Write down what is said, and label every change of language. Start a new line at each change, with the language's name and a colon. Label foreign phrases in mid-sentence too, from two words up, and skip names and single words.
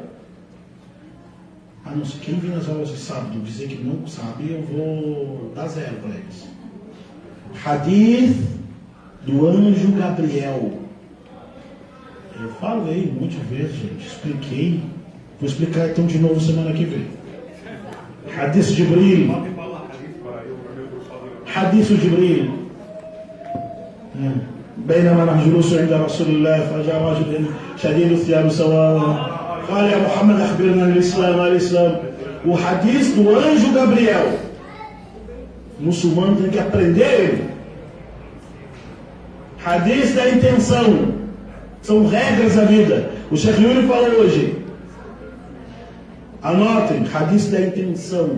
Portuguese: Ah, não sei, quem vem nas aulas de sábado dizer que não sabe, eu vou dar 0 para eles. Hadith do anjo Gabriel. Eu falei muitas vezes, gente, expliquei. Vou explicar então de novo semana que vem. Hadith Jibril. Hadith Jibril.
Arabic: بينما نحن جلوس عند رسول الله فجاء رجل شديد الثياب سواء قال يا محمد أخبرنا الإسلام.
Portuguese: O hadith do anjo Gabriel. O muçulmano tem que aprender ele. Hadith da intenção. São regras da vida. O Sheikh Yuri falou hoje. Anotem, hadith da intenção.